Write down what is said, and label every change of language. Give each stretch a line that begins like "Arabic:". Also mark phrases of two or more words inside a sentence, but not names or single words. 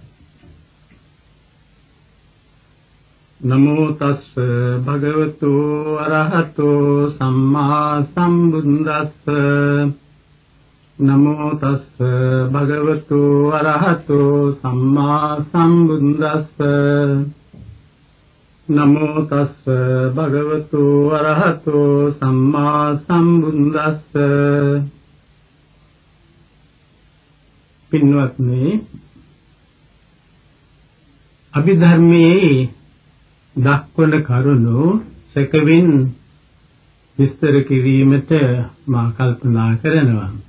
Pali: නමෝ තස්ස භගවතු අරහතෝ සම්මා සම්බුද්දස්ස. නමෝ තස්ස භගවතු අරහතෝ සම්මා සම්බුද්දස්ස. නමෝ තස්ස භගවතු අරහතෝ සම්මා සම්බුද්දස්ස.
Sinhala: පින්වත්නි, අභිධර්මයේ දක්වන කරුණු සැකවින් විස්තර කිරීමට මා කල්පනා කරනවා.